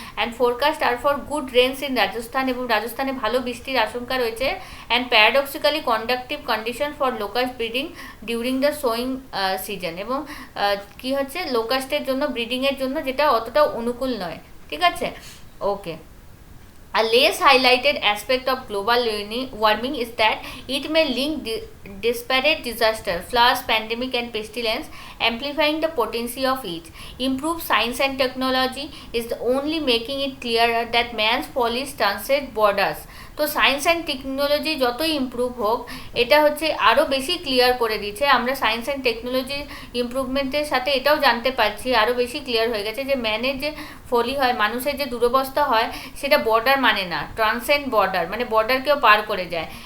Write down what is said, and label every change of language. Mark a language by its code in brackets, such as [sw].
[en] and forecast are for good rains in Rajasthan, [bn] এবং রাজস্থানে ভালো বৃষ্টির আশঙ্কা রয়েছে। [en] and paradoxically conductive condition for locust breeding during the sowing season, [bn] এবং কি হচ্ছে লোকাস্টের জন্য ব্রিডিংয়ের জন্য যেটা অতটা অনুকূল নয়, ঠিক আছে। [en] Okay, a less highlighted aspect of global warming is that it may link disparate disaster, floods, pandemic and pestilence, amplifying the potency of each. Improved science and technology is the only making it clearer that man's follies transcend borders. [bn] তো science and technology যতই improve হোক, এটা হচ্ছে আরও বেশি clear করে দিচ্ছে। আমরা সায়েন্স অ্যান্ড টেকনোলজি ইমপ্রুভমেন্টের সাথে এটাও জানতে পারছি, আরও বেশি ক্লিয়ার হয়ে গেছে যে ম্যানের যে ফলি হয়, মানুষের যে দুরবস্থা হয়, সেটা বর্ডার মানে না, ট্রান্সেন্ড বর্ডার, মানে বর্ডারকেও পার করে যায়।